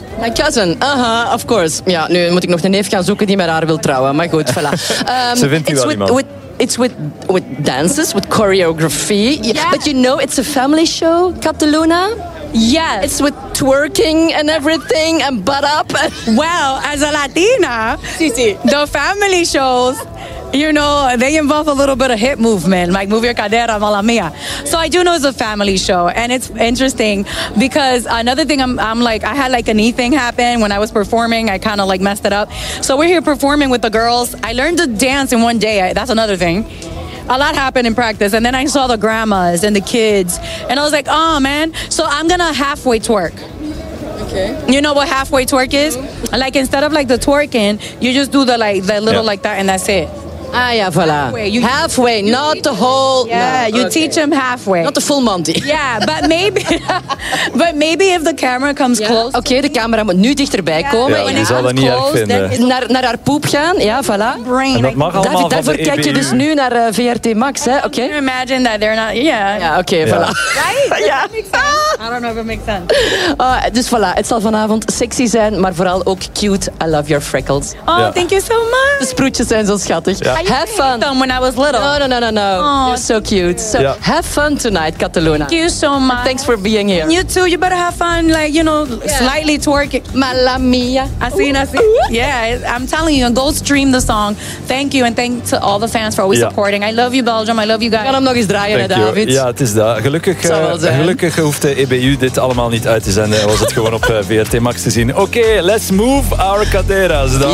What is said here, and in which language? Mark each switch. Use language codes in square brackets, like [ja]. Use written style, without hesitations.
[en] My cousin, of course. [nl] Ja, nu moet ik nog een neef gaan zoeken die met haar wil trouwen. Maar goed, voilà. Ze vindt die wel iemand. [en] It's with dances, with choreography. Yeah. But you know, it's a family show, Kat de Luna. Yes. It's with twerking and everything and butt up. Well, as a Latina, the family shows, you know, they involve a little bit of hip movement, like Move Your Cadera, Mala Mia. So I do know it's a family show, and it's interesting because another thing, I'm like, I had like a knee thing happen when I was performing. I kind of like messed it up. So we're here performing with the girls. I learned to dance in one day. That's another thing. A lot happened in practice, and then I saw the grandmas and the kids, and I was like, oh man, so I'm gonna halfway twerk. Okay. You know what halfway twerk is? Mm-hmm. Like, instead of like the twerking, you just do the like the little like that, and that's it. [nl] Ah ja, voilà. [en] Halfway, not the whole. Yeah, no. You teach them halfway. Not the full Monty. Yeah, but maybe. But maybe if the camera comes close. [nl] Oké, de camera moet nu dichterbij komen. Ja, je zal dat niet erg vinden. Naar haar poep gaan, ja, voilà. En dat mag allemaal van de EBU. Daarvoor kijk je dus nu naar VRT Max, hè? Oké. [en] Can you imagine that they're not? Yeah. [nl] Ja, oké, voilà. [en] Right? Yeah. I don't know if it makes sense. [nl] Dus voilà, het zal vanavond sexy zijn, maar vooral ook cute. [en] I love your freckles. Oh, yeah. Thank you so much. [nl] De sproetjes zijn zo schattig. [en] Yeah. Have fun. I used to hate them when I was little. No. Oh, you're so cute. So yeah. Have fun tonight, Cataluna. Thank you so much. And thanks for being here. You too. You better have fun, like, you know, slightly twerking. Mala mia. I see. Yeah, I'm telling you, go stream the song. Thank you, and thanks to all the fans for always supporting. I love you, Belgium. I love you guys. [nl] Ik kan hem nog eens draaien, hè, David. Ja, het is dat. Gelukkig hoeft de EBU dit allemaal niet uit te zenden. Was het gewoon op VRT Max te zien. Oké, [en] let's move our caderas [nl] dan.